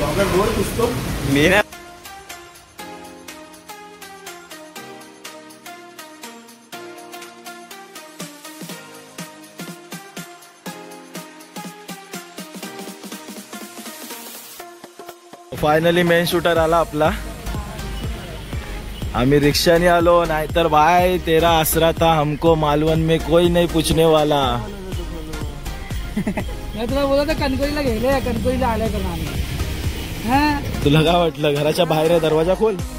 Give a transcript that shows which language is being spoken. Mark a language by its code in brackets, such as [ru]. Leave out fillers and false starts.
[mr] मी ना finally main shooter आला आपला. आम्ही रिक्षाने आलो. [hi] नाहीतर भाई तेरा आसरा था हमको मालवण में कोई नहीं पूछने वाला. [mr] मी तुला बोलत कणकवलीला गेले. कणकवलीला आले का नाही. तुला काय वाटलं घराच्या बाहेर आहे दरवाजा खोल.